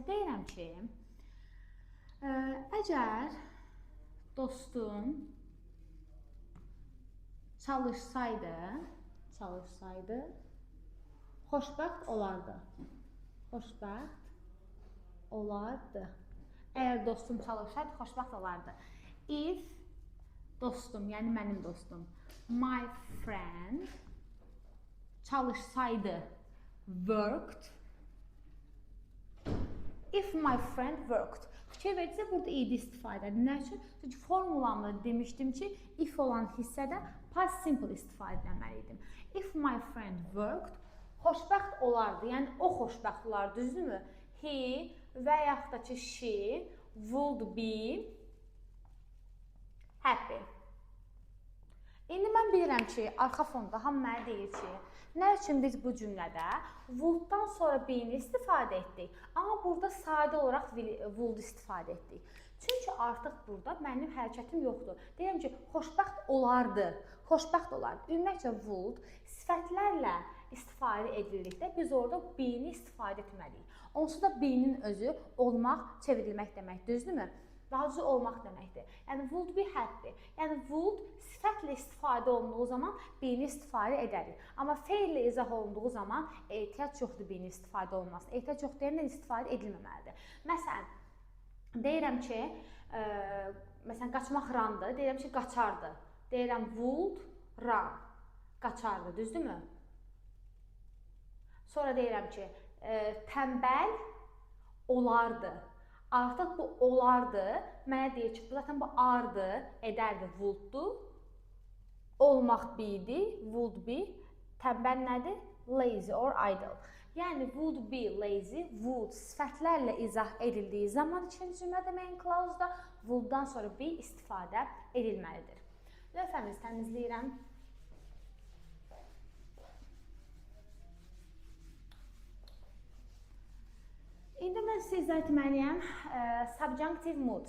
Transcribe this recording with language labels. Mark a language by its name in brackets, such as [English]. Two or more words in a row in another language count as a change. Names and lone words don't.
[Azerbaijani] Deyirəm ki, əgər dostum çalışsaydı, xoşbəxt olardı. Xoşbəxt olardı. Əgər dostum çalışsaydı, xoşbəxt olardı. If dostum, yəni mənim dostum, [English] my friend çalışsaydı, worked. If my friend worked. [Azerbaijani] Fikir verirsə, burada id istifadə edir. Nə üçün? Çünki formulamda demişdim ki, if olan hissədə [English] past simple [Azerbaijani] istifadə etməliydim. [English] If my friend worked, [Azerbaijani] xoşbəxt olardı. Yəni, o xoşbəxt olardı, düzdürmü? He və yaxud da ki, [English] she would be happy. [Azerbaijani] İndi mən bilirəm ki, arxa fonda hamı mənə deyir ki, nə üçün biz bu cümlədə would-dan sonra be-ni istifadə etdik, amma burada sadə olaraq would istifadə etdik. Çünki artıq burada mənim hərəkətim yoxdur. Deyirəm ki, xoşbəxt olardı. Xoşbəxt olardı. Ümumiyyətcə, would sifətlərlə istifadə edildikdə biz orada be-ni istifadə etməliyik. Onsuz da be-nin özü olmaq, çevrilmək deməkdir, düzdürmü? Daha düzü olmaq deməkdir. Yəni, [English] would be happy. [Azerbaijani] Yəni, would sifətlə istifadə olunduğu zaman be-ni istifadə edərik. Amma feillə izah olunduğu zaman ehtiyac yoxdur be-ni istifadə olunmasına. Ehtiyac yox deyəndən istifadə edilməməlidir. Məsələn, deyirəm ki, məsələn, qaçmaq rundır, deyirəm ki, qaçardı. Deyirəm, [English] would run, [Azerbaijani] qaçardı, düzdürmü? Sonra deyirəm ki, tənbəl olardı. Artıq bu olardı. Mənə deyir ki, zaten bu ardı, edərdi, would'du. Olmaq be-idi, [English] would be. [Azerbaijani] Tənbəl nədir? [English] Lazy or idle. [Azerbaijani] Yəni [English] would be lazy, [Azerbaijani] would sifətlərlə izah edildiyi zaman ikinci cümlədə [English] main clause-da [Azerbaijani] would'dan sonra be istifadə edilməlidir. Lövhəmizi təmizləyirəm. İndi mən sizə izah etməliyəm [English] subjunctive mood.